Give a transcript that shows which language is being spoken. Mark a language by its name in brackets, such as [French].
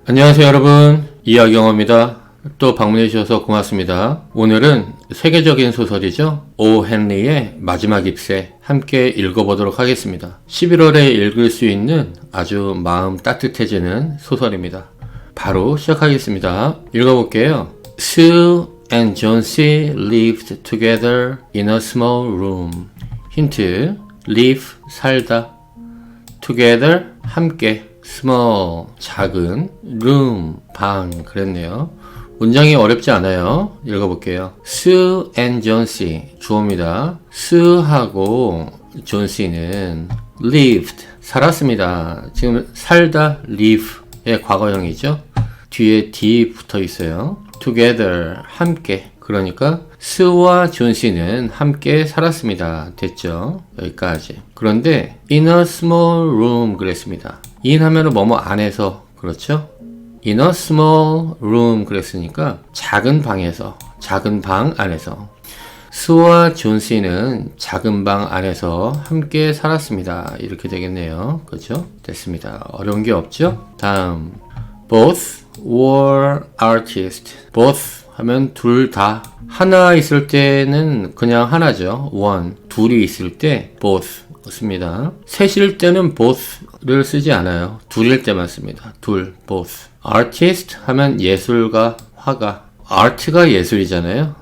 [Korean] 안녕하세요 여러분, 이하경호입니다. 또 방문해 주셔서 고맙습니다. 오늘은 세계적인 소설이죠. 오 헨리의 마지막 잎새 함께 읽어보도록 하겠습니다. 11월에 읽을 수 있는 아주 마음 따뜻해지는 소설입니다. 바로 시작하겠습니다. 읽어볼게요. [English] Sue and John C. lived together in a small room. [Korean] 힌트, live, 살다, together, 함께, small, 작은, room, 방, 그랬네요. 문장이 어렵지 않아요. 읽어볼게요. [English] Sue and John C. [Korean] 주어입니다. Sue하고 John C는 lived, 살았습니다. 지금 살다, live의 과거형이죠. 뒤에 D 붙어 있어요. together, 함께. 그러니까 Sue와 John C는 함께 살았습니다. 됐죠? 여기까지. 그런데 [English] in a small room [Korean] 그랬습니다. in 하면은 뭐뭐 안에서, 그렇죠? [English] in a small room [Korean] 그랬으니까 작은 방에서, 작은 방 안에서. 수와 존 씨는 작은 방 안에서 함께 살았습니다. 이렇게 되겠네요. 그렇죠? 됐습니다. 어려운 게 없죠? 다음, [English] both were artists. [Korean] both 하면 둘 다. 하나 있을 때는 그냥 하나죠. [English] one. [Korean] 둘이 있을 때 both 씁니다. 셋일 때는 both를 쓰지 않아요. 둘일 때만 씁니다. 둘, both. artist 하면 예술가, 화가. art가 예술이잖아요.